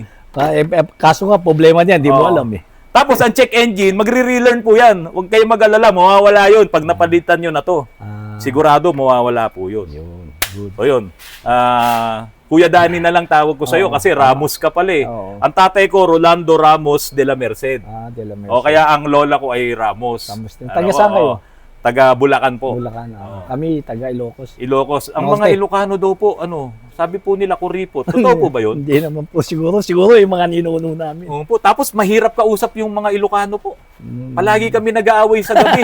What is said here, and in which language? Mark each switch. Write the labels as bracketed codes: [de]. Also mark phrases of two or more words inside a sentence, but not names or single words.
[tl] kaso nga, problema niyan, di mo Oo. alam eh. Tapos ang [en] check engine, [tl] magre-relearn po yan. Huwag kayong mag-alala, mawawala yun pag napalitan nyo na to. Sigurado, mawawala po yun. Yun. Good. O yun. Kuya Danny na lang tawag ko sa'yo kasi Ramos ka pala eh. Oo. Ang tatay ko, Rolando Ramos de la Merced. De la Merced. O kaya ang lola ko ay Ramos. Ramos din. Taga saan kayo? Taga Bulacan po. Bulacan. Kami, taga Ilocos. Ilocos. Ang Norte. mga Ilocano daw po, sabi po nila kuripot. Totoo po ba yun? Hindi naman po siguro. Siguro yung mga ninuno namin. Oo po. Tapos mahirap kausap yung mga Ilocano po. Palagi kami nag-aaway sa gabi.